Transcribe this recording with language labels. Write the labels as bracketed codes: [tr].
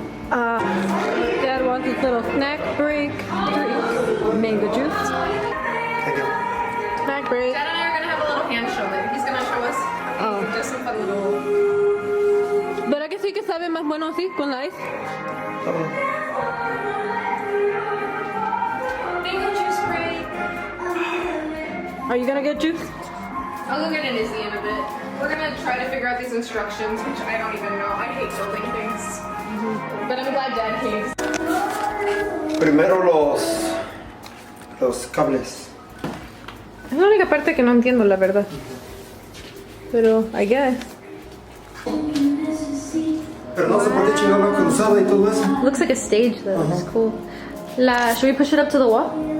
[en] Dad wants his little snack break. Mango juice. Snack break. Dad and I are gonna have a little hand show later. He's gonna show us just some fun little... [es] ¿Verdad que sí que sabe más bueno así con la ice? [en] Mango juice break. Are you gonna get juice? I'll go get an Izzy in a bit. We're gonna try to figure out these instructions, which I don't even know. I hate building things. But I'm glad Dad came. [es] Primero los cables. Es la única parte que no entiendo, la verdad. [en] Pero, I guess. [es] Pero no sé por qué chingada la cruzada y todo eso. [en] Looks like a stage though. It's cool. Should we push it up to the wall?